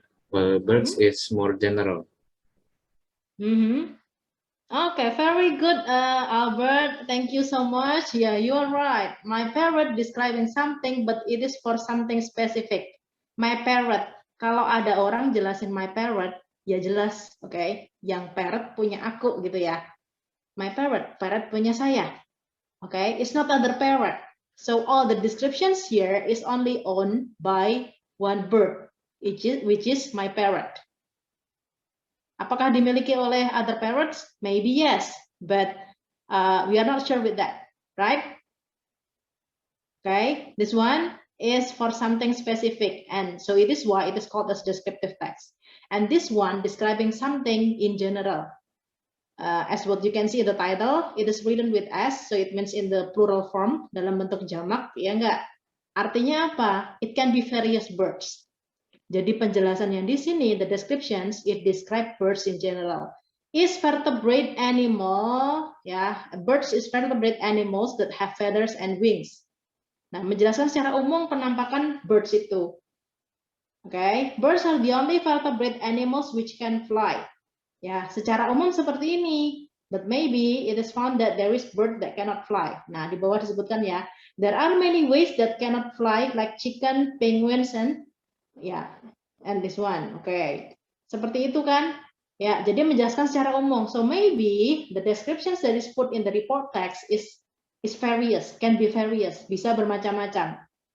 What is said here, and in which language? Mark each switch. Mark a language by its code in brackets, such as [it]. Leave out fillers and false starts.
[en] While birds is more general. Okay, very good, Albert. Thank you so much. Yeah, you are right. My parrot describing something, but it is for something specific. My parrot. [id] Kalau ada orang jelasin my parrot, ya jelas, okay? Yang parrot punya aku gitu ya. [en] My parrot, [id] parrot punya saya. [en] Okay, it's not other parrot. So all the descriptions here is only owned by one bird, which is my parrot. [id] Apakah dimiliki oleh [en] other parrots? Maybe yes, but we are not sure with that, right? Okay, this one is for something specific, and so it is why it is called as descriptive text. And this one describing something in general. As what you can see in the title, it is written with S, so it means in the plural form, [id] dalam bentuk jamak, ya enggak? Artinya apa? [en] It can be various birds. [id] Jadi penjelasan yang di sini, [en] the descriptions, it describe birds in general. Is vertebrate animal, ya, birds is vertebrate animals that have feathers and wings. [id] Nah, menjelaskan secara umum penampakan birds itu. [en] Okay, birds are the only vertebrate animals which can fly. [id] Ya, secara umum seperti ini. [en] But maybe it is found that there is bird that cannot fly. [id] Nah, di bawah disebutkan ya, [en] there are many ways that cannot fly, like chicken, penguins, and ya, and this one. [id] Okay, seperti itu kan? Ya, jadi menjelaskan secara umum. [en] So maybe the descriptions that is put in the report text is various, can be various, [id] bisa bermacam-macam.